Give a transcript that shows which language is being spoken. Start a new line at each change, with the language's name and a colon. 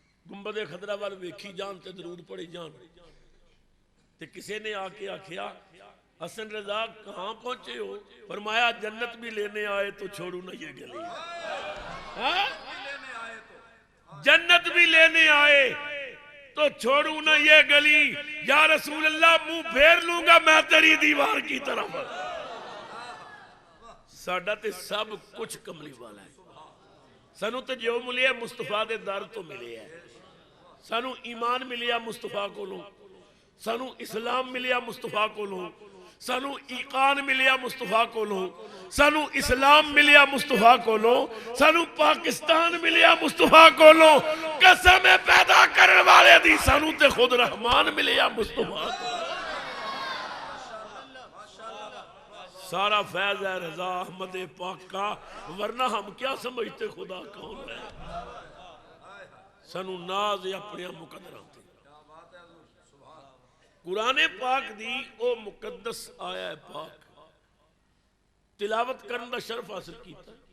Punjabi: گنبد خضرا وال ویکھی جان تے درود پڑھی جان تے کسے نے آ کے آکھیا
Urdu: حسن رضا کہاں پہنچے ہو؟ فرمایا جنت بھی لینے آئے تو چھوڑو نہ یہ گلی. جنت بھی لینے آئے تو چھوڑو نہ یہ گلی. یا رسول اللہ منہ پھیر لوں گا میں تیری دیوار کی طرف.
Punjabi: ساڈا تے سب کچھ کملی والا ہے. سانو تے جو ملے مصطفیٰ دے در تو ملے ہے. سانو ایمان ملیا مصطفیٰ کولوں، سانو اسلام ملیا مصطفیٰ کولوں، سانو ایقان ملیا مصطفیٰ کولوں، سانو اسلام ملیا مصطفیٰ کولوں، سانو پاکستان ملیا مصطفیٰ کولوں. قسم پیدا کرنے والے دی سانو تے خود رحمان ملیا مصطفیٰ کولوں.
Urdu: سارا فیض ہے رضا احمد پاک کا، ورنہ ہم کیا سمجھتے خدا کون ہے؟
Punjabi: سنو ناز اپنے مقدرہ تھے۔ قرآن پاک دی او مقدس آیا ہے پاک تلاوت کرن دا شرف حاصل کیتا